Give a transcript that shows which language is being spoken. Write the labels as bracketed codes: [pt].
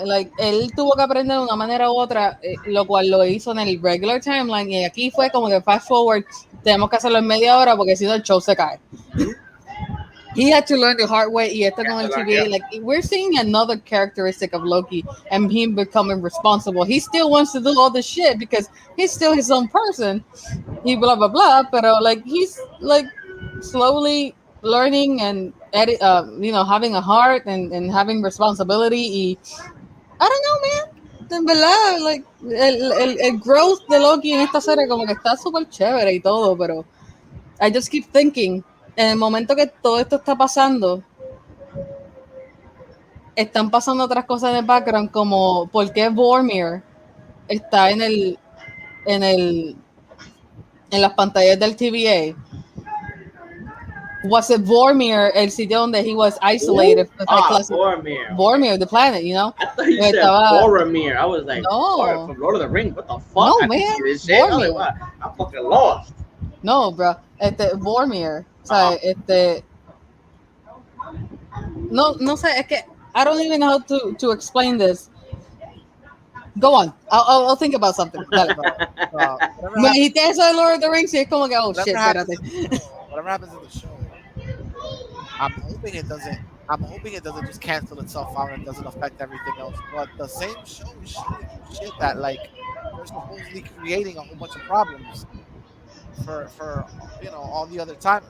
[es] Like, él tuvo que aprender de una manera u otra, lo cual lo hizo en el [en] regular timeline. [es] Y aquí fue como que [en] fast forward, [es] tenemos que hacerlo en media hora porque si no el show se cae. [en] He had to learn the hard way. [es] Y esto con el TVA, [en] like, we're seeing another characteristic of Loki and him becoming responsible. He still wants to do all this shit because he's still his own person. He blah, blah, blah. [es] Pero, [en] like, he's, like, slowly learning and, having a heart and having responsibility. I don't know, man. [es] En verdad, like, el growth de Loki en esta serie como que está súper chévere y todo, pero [en] I just keep thinking, [es] en el momento que todo esto está pasando, están pasando otras cosas en el background, como por qué Vormir está en las pantallas del TVA. [en] Was it Vormir, [es] el sitio donde [en] he was isolated? Boromir. Vormir, the planet, you know? I thought you said Boromir. I was like, No. from Lord of the Rings. What the fuck? No, I man. can see this shit. I was like, Boromir. what? I'm fucking lost. No, bro. Vormir. [es] O sea, no sé, es que [en] I don't even know how to explain this. Go on. I'll think about something. [es] Dale. Me dijiste eso de Lord of the Rings y es como que, [en] oh shit, [es] espérate. [en] Whatever happens in the show, I'm hoping it doesn't just cancel itself out and doesn't affect everything else. But the same show is showing you shit that like they're supposedly creating a whole bunch of problems for all the other time.